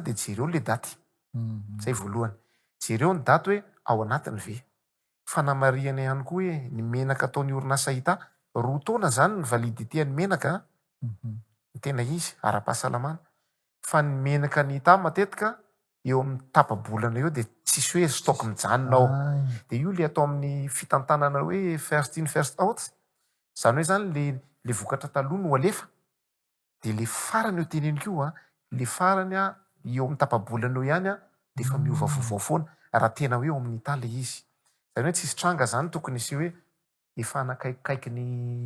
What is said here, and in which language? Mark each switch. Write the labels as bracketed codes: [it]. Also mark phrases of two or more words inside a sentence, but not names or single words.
[mg] de jereo le daty zay voalohany jereo ny daty hoe ao anatiny ve fanamariana ihany koa hoe ny menaka ataony orinasa hita roa taona zany ny validité-ny menaka ny tena izy ara-pahasalamana fa ny menaka ny hita matetika eo amin'ny tapa-bolana eo de tsisy hoe stock mijanona ao de io le atao amin'ny fitantanana hoe [en] first in first out [mg] zany hoe zany le vokatra taloha no alefa de le farany eo teneniko a le farany a eo amin'ny tapa-bolana eo ihany a de fa miova vaovao foana raha tena hoe eo amin'ny hita le izy zany hoe tsisy tranga zany tokony isy hoe efa anakaikikaiky ny